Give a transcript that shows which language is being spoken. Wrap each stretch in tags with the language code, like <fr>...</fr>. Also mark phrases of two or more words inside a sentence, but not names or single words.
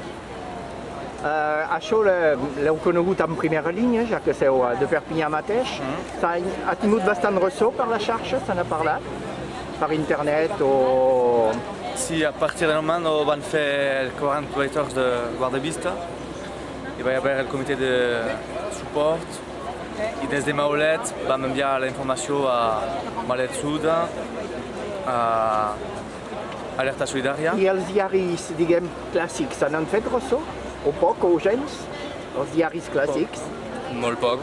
<ca>Això l'heu conegut en primera línia, ja que sou de Perpinyà mateix. Ha tingut bastant ressò per la xarxa, se n'ha parlat? Per internet o... Sí, a partir del moment on van fer 48 heures de guarda-vista,</ca> <fr>il va y avoir le comité de support</fr> <ca>i des de Maulet vam enviar la informació a Maulet Sud, a Alerta Solidària. I els diaris, diguem, clàssics, se n'han fet ressò? O poc o gens? Els diaris clàssics? Molt poc.</ca>